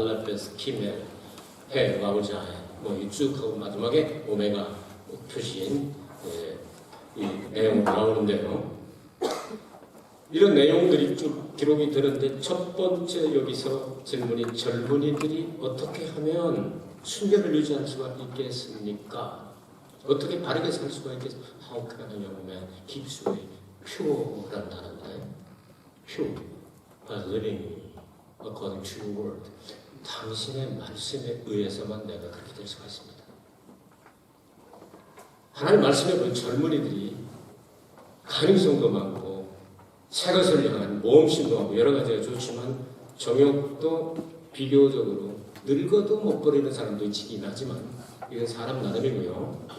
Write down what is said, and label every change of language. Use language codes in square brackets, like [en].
[ko] 알렙, 베스, 키멜, 해, 와우자해 뭐 쭉 하고 마지막에 오메가 표시인 이 내용이 나오는데요. 이런 내용들이 쭉 기록이 되는데 첫 번째 여기서 질문이 젊은이들이 어떻게 하면 순결을 유지할 수가 있겠습니까? 어떻게 바르게 살 수가 있겠습니까? [en] How can a young man keep his way pure [ko] 라는 단어인데 [en] pure, by living according to your word. [ko] 당신의 말씀에 의해서만 내가 그렇게 될 수가 있습니다. 하나님 말씀에 보면 젊은이들이 가능성도 많고 새 것을 향한 모험심도 하고 여러 가지가 좋지만 정욕도 비교적으로 늙어도 못 버리는 사람도 있긴 하지만 이건 사람 나름이고요.